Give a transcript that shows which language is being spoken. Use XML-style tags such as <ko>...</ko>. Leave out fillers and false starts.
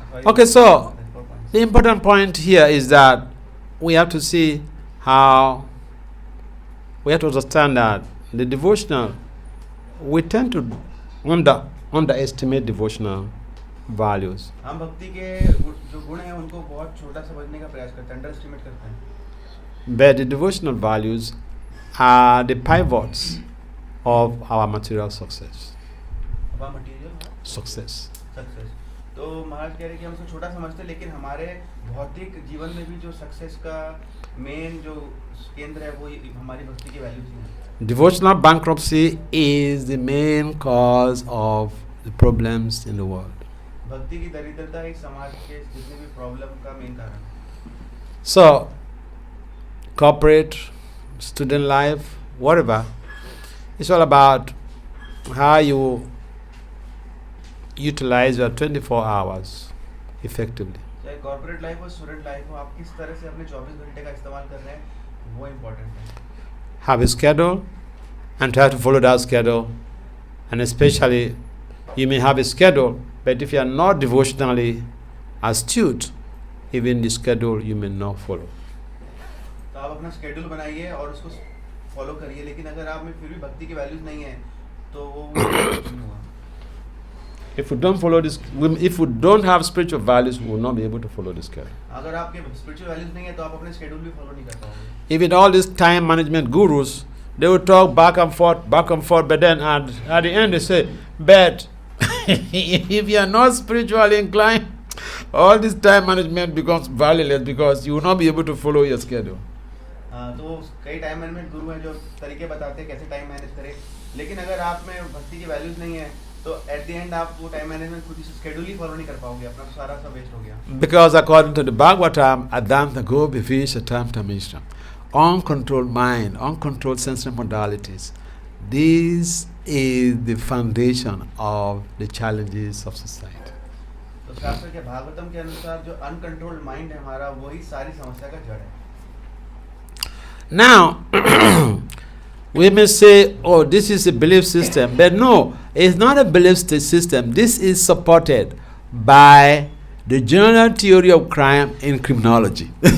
<en>Okay, so the important point here is that we have to see how we have to understand that the devotional, we tend to underestimate devotional values.</en> <hi>हम भक्ति के जो गुण हैं उनको बहुत छोटा समझने का प्रयास करते हैं, अंडरएस्टिमेट करते हैं।</hi> <en>But the devotional values are the pivots of our material success.</en> <hi>अब मटेरियल</hi> <en>Success.</en> <hi>सक्सेस, तो महाराज कह रहे हैं कि हम उसको छोटा समझते हैं, लेकिन हमारे भौतिक जीवन में भी जो सक्सेस का मेन जो केंद्र है वो हमारी भक्ति की वैल्यूज ही हैं।</hi> <en>Devotional bankruptcy is the main cause of the problems in the world.</en> <hi>भक्ति की दरिद्रता एक समाज के जितने भी प्रॉब्लम का मेन कारण है।</hi> <en>So, corporate, student life, whatever, it's all about how you utilize your 24 hours effectively.</en> <hi>चाहे कॉर्पोरेट लाइफ हो, स्टूडेंट लाइफ हो, आप किस तरह से अपने 24 घंटे का इस्तेमाल कर रहे हैं वो इम्पोर्टेंट है।</hi> <en>Have a schedule and try to follow that schedule, and especially you may have a schedule, but if you are not devotionally astute, even the schedule you may not follow.</en> <hi>तो आप अपना schedule बनाइए और उसको follow करिए, लेकिन अगर आप में फिर भी भक्ति की वैल्यूज नहीं है तो वो नहीं होगा।</hi> <en>If we don't follow this, if we don't have spiritual values, we will not be able to follow this schedule.</en> <hi>अगर आपके स्पिरिचुअल वैल्यूज नहीं है तो आप अपने स्केड्यूल भी फॉलो नहीं कर पाओगे।</hi> <en>Even all these time management gurus, they will talk back and forth, but then at the end they say, but if you are not spiritually inclined, all this time management becomes valueless because you will not be able to follow your schedule.</en> <hi>तो कई time management गुरु हैं जो तरीके बताते हैं कैसे time manage करें, लेकिन अगर आप में भक्ति की वैल्यूज नहीं है तो</hi> <en>at the end</en> <hi>आप वो टाइम मैनेजमेंट खुद ही स्केड्यूल ही फॉलो नहीं कर पाओगे, अपना सारा सब वेस्ट हो गया।</hi> <en>Because according to the Bhagavatam,</en> <sa>Adanta go befisha tam tamishram,</sa> <en>uncontrolled mind, uncontrolled sensory modalities. This is the foundation of the challenges of society.</en> <hi>तो शास्त्र के भागवतम के अनुसार जो अनकंट्रोल्ड माइंड है हमारा, वही सारी समस्या का जड़ है।</hi> <en>Now, we may say, oh, this is a belief system. But no, it's not a belief system. This is supported by the general theory of crime in criminology.</en>